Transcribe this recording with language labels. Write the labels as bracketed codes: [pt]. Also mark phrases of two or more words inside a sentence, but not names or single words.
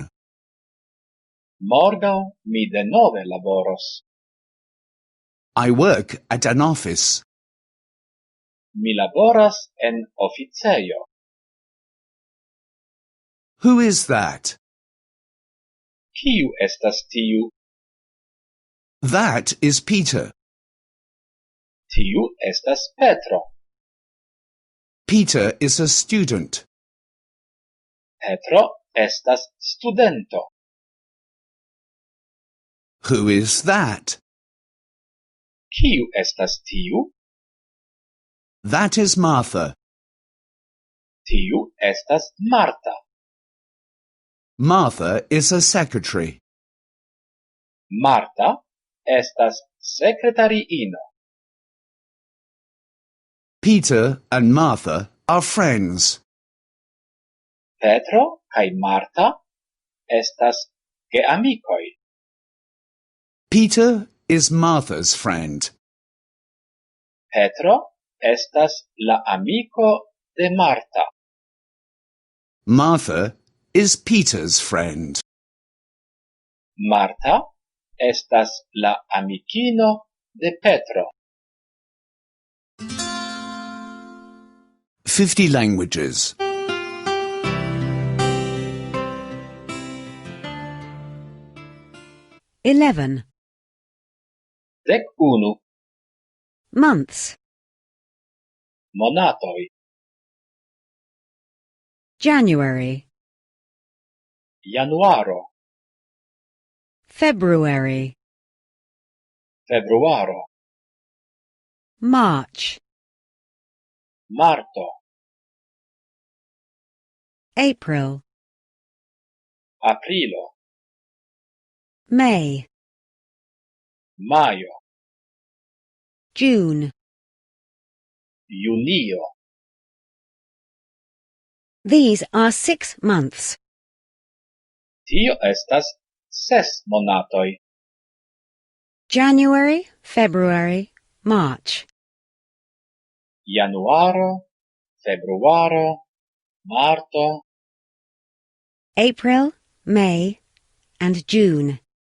[eo] Morgaŭ mi denove laboros. [en] I work at an office. [eo] Mi laboras en oficejo. [en] Who is that? [eo] Kiu estas tiu? [en] That is Peter. [eo] Tiu estas Petro. [en] Peter is a student. [eo] Petro estas studento. [en] Who is that? [eo] Kiu estas tiu? [en] That is Martha. [eo] Tiu estas Marta. [en] Martha is a secretary. [eo] Marta estas sekretariino. [en] Peter and Martha are friends. [eo] Petro kaj Marta estas geamikoj. [en] Peter is Martha's friend. [eo] Petro estas la amiko de Marta. [en] Martha is Peter's friend. [eo] Marta estas la amikino de Petro. [en] 50 languages. 11. 11. Months. [eo] Monatoj. [en] January, [eo] Januaro. [en] February, [eo] Februaro. [en] March, [eo] Marto. [en] April, [eo] Aprilo. [en] May, [eo] Majo. [en] June. [eo] Junio. [en] These are 6 months. [eo] Tio estas 6 monatoj. [en] January, February, March. [eo] Januaro, Februaro, Marto. [en] April, May, and June.